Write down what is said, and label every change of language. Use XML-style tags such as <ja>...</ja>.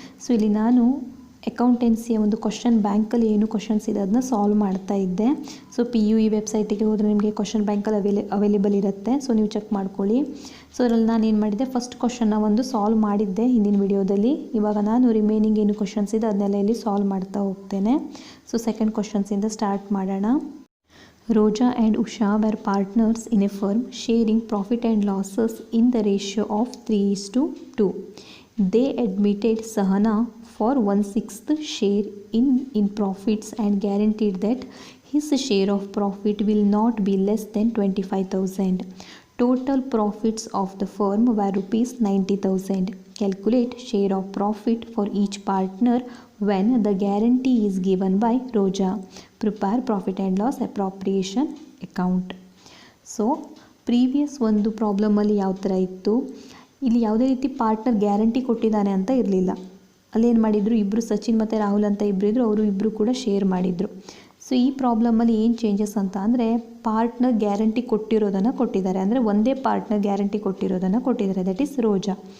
<kn>So ಇಲ್ಲಿ ನಾನು ಅಕೌಂಟೆನ್ಸಿಯ ಒಂದು ಕ್ವಶನ್ ಬ್ಯಾಂಕಲ್ಲಿ ಏನು ಕ್ವಶನ್ಸ್ ಇದೆ ಅದನ್ನ ಸಾಲ್ವ್ ಮಾಡ್ತಾ ಇದ್ದೆ. ಸೊ PUE ವೆಬ್ಸೈಟಿಗೆ ಹೋದರೆ ನಿಮಗೆ ಕ್ವಶನ್ ಬ್ಯಾಂಕಲ್ಲಿ ಅವೈಲೇಬಲ್ ಇರುತ್ತೆ. ಸೊ ನೀವು ಚೆಕ್ ಮಾಡ್ಕೊಳ್ಳಿ. ಸೊ ಅದರಲ್ಲಿ ನಾನು ಏನು ಮಾಡಿದ್ದೆ, ಫಸ್ಟ್ ಕ್ವಶನ್ನ ಒಂದು ಸಾಲ್ವ್ ಮಾಡಿದ್ದೆ ಹಿಂದಿನ ವಿಡಿಯೋದಲ್ಲಿ. ಇವಾಗ ನಾನು ರಿಮೈನಿಂಗ್ ಏನು ಕ್ವಶನ್ಸ್ ಇದೆ ಅದನ್ನೆಲ್ಲ ಇಲ್ಲಿ ಸಾಲ್ವ್ ಮಾಡ್ತಾ ಹೋಗ್ತೇನೆ. ಸೊ ಸೆಕೆಂಡ್ ಕ್ವಶನ್ಸಿಂದ ಸ್ಟಾರ್ಟ್ ಮಾಡೋಣ.</kn> <en>Roja and Usha were partners in a firm sharing profit and losses in the ratio of 3:2. They admitted Sahana for 1/6 share in profits and guaranteed that his share of profit will not be less than 25,000. Total profits of the firm were rupees 90,000. Calculate share of profit for each partner when the guarantee is given by Roja. Prepare profit and loss appropriation account.</en> <kn>So previous ಒಂದು ಪ್ರಾಬ್ಲಮಲ್ಲಿ ಯಾವ ಥರ ಇತ್ತು, ಇಲ್ಲಿ ಯಾವುದೇ ರೀತಿ partner guarantee ಕೊಟ್ಟಿದ್ದಾನೆ ಅಂತ ಇರಲಿಲ್ಲ. ಅಲ್ಲೇನು ಮಾಡಿದರು, ಇಬ್ಬರು ಸಚಿನ್ ಮತ್ತು ರಾಹುಲ್ ಅಂತ ಇಬ್ಬರು ಇದ್ದರು, ಅವರು ಇಬ್ಬರು ಕೂಡ ಶೇರ್ ಮಾಡಿದರು. ಸೊ ಈ ಪ್ರಾಬ್ಲಮಲ್ಲಿ ಏನು ಚೇಂಜಸ್ ಅಂತ ಅಂದರೆ, ಪಾರ್ಟ್ನರ್ ಗ್ಯಾರಂಟಿ ಕೊಟ್ಟಿರೋದನ್ನು ಕೊಟ್ಟಿದ್ದಾರೆ, ಅಂದರೆ ಒಂದೇ ಪಾರ್ಟ್ನರ್ ಗ್ಯಾರಂಟಿ ಕೊಟ್ಟಿರೋದನ್ನು ಕೊಟ್ಟಿದ್ದಾರೆ,</kn> <en>that is</en> <kn>ರೋಜಾ.</kn>